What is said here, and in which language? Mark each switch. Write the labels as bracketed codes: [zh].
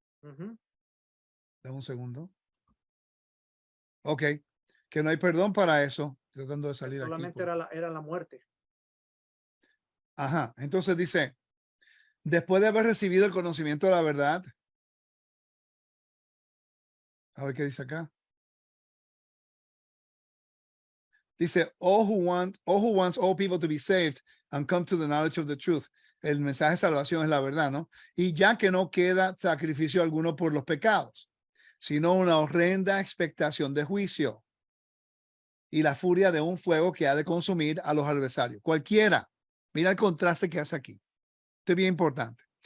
[es] Dame un segundo. Ok, que no hay perdón para eso. Estoy tratando de salir aquí. Solamente era la muerte. Ajá, entonces dice, después de haber recibido el conocimiento de la verdad, a ver qué dice acá. [en] Dice, all who wants all people to be saved and come to the knowledge of the truth. [es] El mensaje de salvación es la verdad, ¿no? Y ya que no queda sacrificio alguno por los pecados, sino una horrenda expectación de juicio y la furia de un fuego que ha de consumir a los adversarios. Cualquiera, mira el contraste que hace aquí. Esto es bien importante.